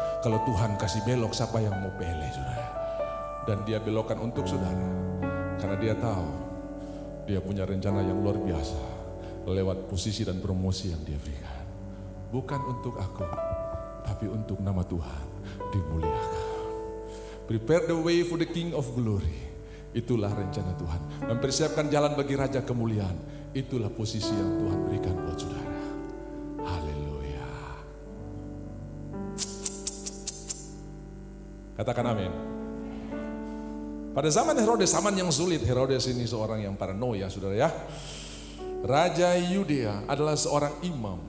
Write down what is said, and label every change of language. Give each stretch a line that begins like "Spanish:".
Indonesian: Kalau Tuhan kasih belok, siapa yang mau pilih, saudara? Dan dia belokkan untuk saudara. Karena dia tahu, dia punya rencana yang luar biasa. Lewat posisi dan promosi yang dia berikan. Bukan untuk aku, tapi untuk nama Tuhan dimuliakan.
English: Prepare the way for the King of Glory.
Indonesian: Itulah rencana Tuhan. Mempersiapkan jalan bagi Raja Kemuliaan. Itulah posisi yang Tuhan berikan buat saudara. Haleluya. Katakan amin. Pada zaman Herodes, zaman yang sulit. Herodes ini seorang yang paranoia, saudara ya. Raja Yudea adalah seorang imam.